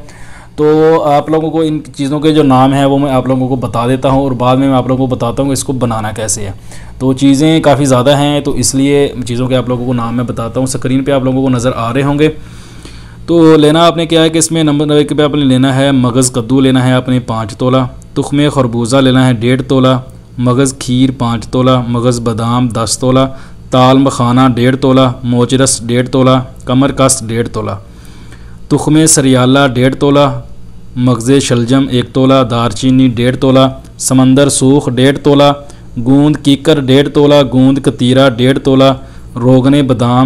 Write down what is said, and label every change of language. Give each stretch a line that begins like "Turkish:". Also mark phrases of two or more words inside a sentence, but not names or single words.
Urdu: تو آپ لوگوں کو ان چیزوں کے جو نام ہیں وہ میں آپ لوگوں کو بتا دیتا ہوں اور بعد میں میں آپ لوگوں کو بتاتا ہوں کہ اسکو بنانا کیسے ہے. تو چیزیں کافی زیادہ ہیں تو اسلیے چیزوں کے آپ لوگوں کو نام میں بتاتا ہوں. سکرین پے آپ لوگوں کو نظر آ رہے ہوں گے. تو لینا آپنے کیا ہے کہ اسمیں نمبر 1 پے آپنے لینا ہے مغز کدو لینا ہے آپنے 5 تولہ, تخمِ خربوزہ لینا ہے 1.5 تولہ، مغز کھیر 5 تولہ, مغز بادام 10 تولہ، تال مکھانا 1.5 تولہ، موچرس 1.5 تولہ، کمر کس 1.5 تولہ، تخمِ سریالہ 1.5 تولہ، مغز شلجم 1 تولہ, دارچینی 1.5 تولہ، سمندر سوکھ 1.5 تولہ، گوند کیکر 1.5 تولہ، گوند کتیرا 1.5 تولہ، روغنِ بادام